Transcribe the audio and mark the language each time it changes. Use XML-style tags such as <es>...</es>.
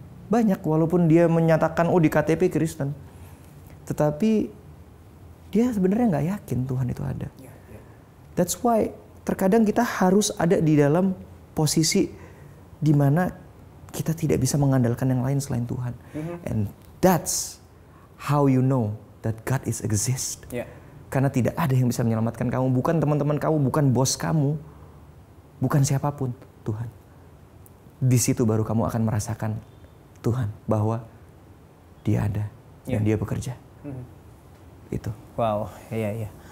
<id>Banyak walaupun dia menyatakan di KTP Kristen. Tetapi dia sebenarnya nggak yakin Tuhan itu ada.</id> <en>That's why</en> <id>terkadang kita harus ada di dalam posisi di mana kita tidak bisa mengandalkan yang lain selain Tuhan.</id> <en>And that's how you know that God is exist. Yeah.</en> <id>Karena tidak ada yang bisa menyelamatkan kamu, bukan teman-teman kamu, bukan bos kamu, bukan siapapun, Tuhan. Di situ baru kamu akan merasakan Tuhan bahwa Dia ada dan Dia bekerja. Itu. Wow, iya.</id>